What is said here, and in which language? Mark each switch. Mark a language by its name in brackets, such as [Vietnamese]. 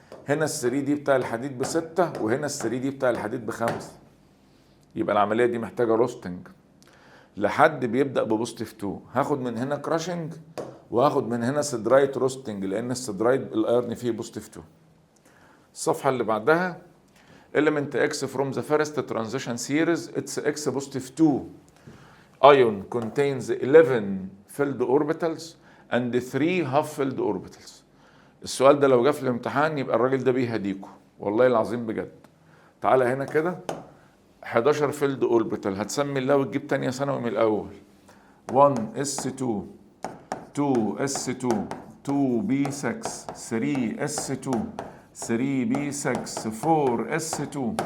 [Arabic] هنا ال3 دي بتاع الحديد ب6 وهنا ال3 دي بتاع الحديد ب5. يبقى العمليه دي محتاجه روستنج لحد بيبدا ببوزيتيف 2. هاخد من هنا كراشنج وهاخد من هنا سيدرايت روستنج، لان السيدرايت الايرن فيه بوزيتيف 2. الصفحه اللي بعدها [English] element X from the first transition series it's X positive 2 ion contains 11 filled orbitals and 3 half filled orbitals. [Arabic] السؤال ده لو جه في الامتحان يبقى الراجل ده بيهديكوا والله العظيم بجد. تعالى هنا كده 11 فيلد اوربيتال، هتسمي الله وتجيب تانية ثانوي من الاول. [English] 1 S2 2 S2 2 B6 3 S2 3 B6 4 S2.